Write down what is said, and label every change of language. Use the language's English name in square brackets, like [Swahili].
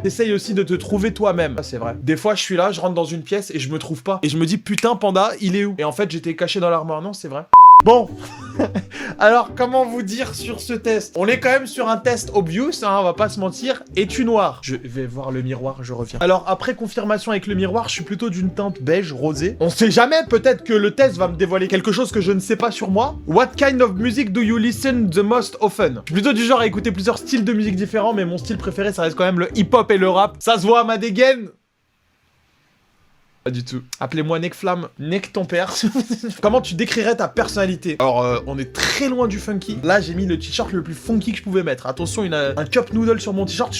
[French] T'essayes aussi de te trouver toi-même. Ça, c'est vrai. Des fois, je suis là, je rentre dans une pièce et je me trouve pas. Et je me dis, putain, Panda, il est où? Et en fait, j'étais caché dans l'armoire. Non, c'est vrai. Bon, Alors, comment vous dire sur ce test? On est quand même sur un test obvious, hein, on va pas se mentir. Es-tu noir? Je vais voir le miroir, je reviens. Alors, après confirmation avec le miroir, je suis plutôt d'une teinte beige rosé. On sait jamais, peut-être que le test va me dévoiler quelque chose que je ne sais pas sur moi. [English] What kind of music do you listen the most often? [French] Je suis plutôt du genre à écouter plusieurs styles de musique différents, mais mon style préféré, ça reste quand même le hip-hop et le rap. Ça se voit à ma dégaine? Pas du tout. Appelez-moi Necflamme. Nec ton père. Comment tu décrirais ta personnalité? Alors, on est très loin du funky. Là, j'ai mis le t-shirt le plus funky que je pouvais mettre. Attention, il y a un cup noodle sur mon t-shirt.